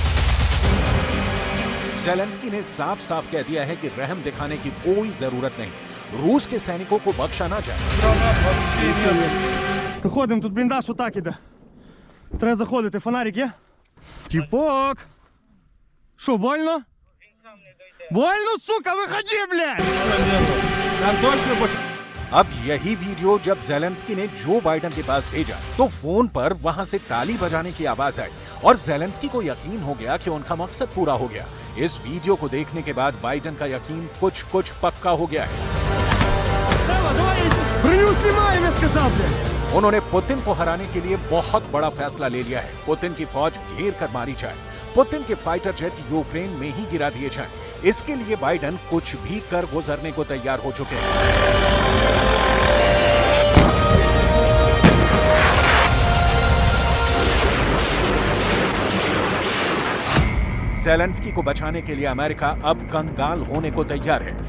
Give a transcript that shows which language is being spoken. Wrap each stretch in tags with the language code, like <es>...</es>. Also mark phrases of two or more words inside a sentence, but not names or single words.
<hi>ज़ेलेंस्की ने साफ साफ कह दिया है कि रहम दिखाने की कोई जरूरत नहीं। रूस के सैनिकों को बख्शा ना जाए।</hi> <ru>Гранат вообще нету.</ru> <uk>Заходимо, тут бліндаж отак іде. Треба заходити, фонарик є? Тіпок! Що, больно? Больно, сука, виходи, блядь!</uk> <ru>Ничего нету.</ru> <uk>Там точно більше.</uk> <hi>अब यही वीडियो जब ज़ेलेंस्की ने जो बाइडन के पास भेजा तो फोन पर वहां से ताली बजाने की आवाज आई और ज़ेलेंस्की को यकीन हो गया कि उनका मकसद पूरा हो गया। इस वीडियो को देखने के बाद बाइडन का यकीन कुछ पक्का हो गया है।</hi> <ru>Броню снимаем, я сказал, блядь!</ru> <hi>उन्होंने पुतिन को हराने के लिए बहुत बड़ा फैसला ले लिया है। पुतिन की फौज घेर कर मारी जाए, पुतिन के</hi> <en>fighter jet</en> <hi>यूक्रेन में ही गिरा दिए जाएं। इसके लिए बाइडन कुछ भी कर गुजरने को तैयार हो चुके हैं। ज़ेलेंस्की को बचाने के लिए अमेरिका अब कंगाल होने को तैयार है।</hi>